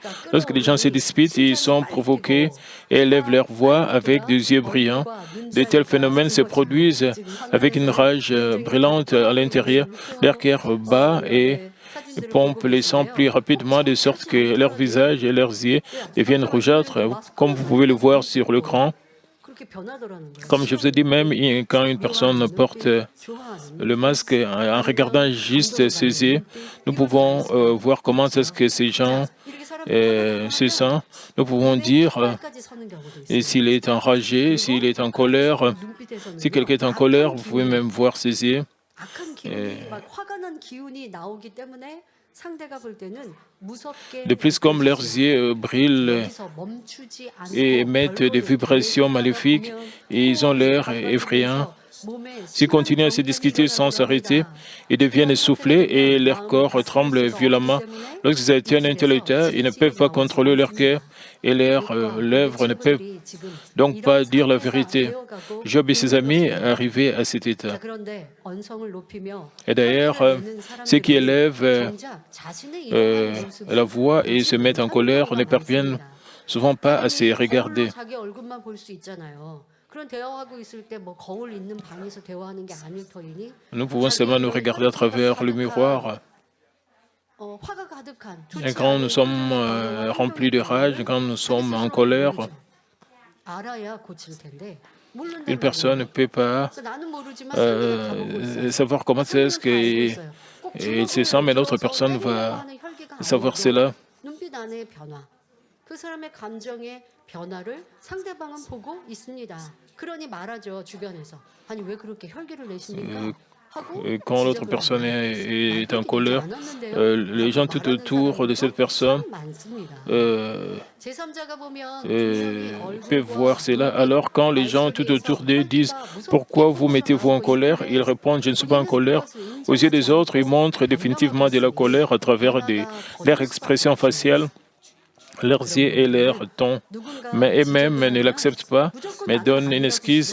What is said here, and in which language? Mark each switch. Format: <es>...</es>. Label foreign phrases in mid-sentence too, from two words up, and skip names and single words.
<fr>Lorsque les gens se disputent, ils sont provoqués et élèvent leur voix avec des yeux brillants. De tels phénomènes se produisent avec une rage brûlante à l'intérieur. Leur cœur bat et pompent les sangs plus rapidement de sorte que leur visage et leurs yeux deviennent rougeâtres, comme vous pouvez le voir sur l'écran.</fr> <ko>그렇게 변하더라는 거예요.</ko> <fr>Comme je vous ai dit, même quand une personne porte le masque, en regardant juste ses yeux, nous pouvons voir comment est-ce que ces gens se sentent. Nous pouvons dire et s'il est enragé, s'il est en colère. Si quelqu'un est en colère, vous pouvez même voir ses yeux.</fr> <ko>악한 기운이 막 화가 난 기운이 나오기 때문에 상대가 볼 때는 무섭게</ko> <fr>De plus, comme leurs yeux brillent</fr> <ko>여기서 멈추지</ko> <fr>et</fr> <ko>않고</ko> <fr>émettent des</fr> <ko>별거를</ko> <fr>vibrations</fr> <ko>내뱉다가</ko> <fr>maléfiques,</fr> <ko>보면</ko> <fr>et ils ont l'air</fr> <ko>바깥으로</ko> <fr>effrayants.</fr> <ko>해서 몸에</ko> <fr>S'ils</fr> <ko>심한</ko> <fr>continuent à se</fr> <ko>병변이</ko> <fr>discuter sans</fr> <ko>일어나게</ko> <fr>s'arrêter,</fr> <ko>합니다.</ko> <fr>ils deviennent essoufflés et leur</fr> <ko>마음이</ko> <fr>corps</fr> <ko>가슴에</ko> <fr>tremble</fr> <ko>있어서</ko> <fr>violemment.</fr> <ko>어렵기 때문에</ko> <fr>Lorsqu'ils atteignent un tel</fr> <ko>입술에서</ko> <fr>état, ils ne peuvent</fr> <ko>진실이</ko> <fr>pas</fr> <ko>나오지</ko> <fr>contrôler leur cœur</fr> <ko>않습니다.</ko> <fr>et leurs</fr> <ko>욥과 우리</ko> <fr>lèvres ne peuvent</fr> <ko>친구들이 지금</ko> <fr>donc pas</fr> <ko>이런</ko> <fr>dire la</fr> <ko>상태가</ko> <fr>vérité.</fr> <ko>되어가고</ko> <fr>Job et ses</fr> <ko>있는</ko> <fr>amis</fr> <ko>것입니다.</ko> <fr>arrivaient à cet</fr> <ko>자,</ko> <fr>état.</fr> <ko>그런데 언성을 높이며</ko> <fr>Et d'ailleurs,</fr> <ko>혈기를 내는</ko> <fr>ceux qui</fr> <ko>사람들이</ko> <fr>élèvent</fr> <ko>정작 자신의 이러한 모습을</ko> <fr>la voix et</fr> <ko>보지</ko> <fr>se mettent en</fr> <ko>못하는</ko> <fr>colère</fr> <ko>경우가</ko> <fr>ne parviennent</fr> <ko>많습니다.</ko> <fr>souvent pas à se</fr> <ko>사람이</ko> <fr>regarder.</fr> <ko>거울로 자기 얼굴만 볼 수 있잖아요. 그런 대화하고 있을 때 뭐 거울 있는 방에서 대화하는 게 아닐 터이니</ko> <fr>Nous pouvons seulement nous regarder à travers le miroir.</fr> <ko>화가 가득한</ko> <fr>Et</fr> <ko>좋지</ko> <fr>quand nous</fr> <ko>않은</ko> <fr>sommes</fr> <ko>상황과</ko> <fr>remplis de rage, quand nous sommes en colère,</fr> <ko>알아야 고칠 텐데 모른단</ko> <fr>une personne ne</fr> <ko>말이에요.</ko> <fr>peut pas</fr> <ko>그래서 나는 모르지만 상대는 다 보고 있어요.</ko> <fr>savoir comment est-ce</fr> <ko>상대는 다 알고</ko> <fr>qu'il</fr> <ko>있어요. 꼭</ko> <fr>se sent, mais l'autre</fr> <ko>들어서</ko> <fr>personne</fr> <ko>때리려고</ko> <fr>va</fr> <ko>하는 혈기가</ko> <fr>savoir</fr> <ko>아니어도</ko> <fr>cela.</fr> <ko>눈빛 안의 변화, 그 사람의 감정의 변화를 상대방은 보고 있습니다. 그러니 말하죠, 주변에서. 아니 왜 그렇게 혈기를 내십니까? 하고</ko> <fr>Et quand l'autre</fr> <ko>지적을</ko> <fr>personne</fr> <ko>합니다.</ko> <fr>est en colère, les gens tout</fr> <ko>말하는</ko> <fr>autour de cette personne</fr> <ko>사람들도 참 많습니다. 제3자가 보면</ko> <fr>peuvent voir cela. Alors quand les gens tout autour d'eux disent « Pourquoi vous mettez-vous en colère ?» Ils répondent « Je ne suis pas en colère ». Aux yeux des autres, ils montrent définitivement de la colère à travers leurs expressions faciales, leurs yeux et leurs tons. Mais eux-mêmes ne l'acceptent pas, mais donnent une excuse.</fr>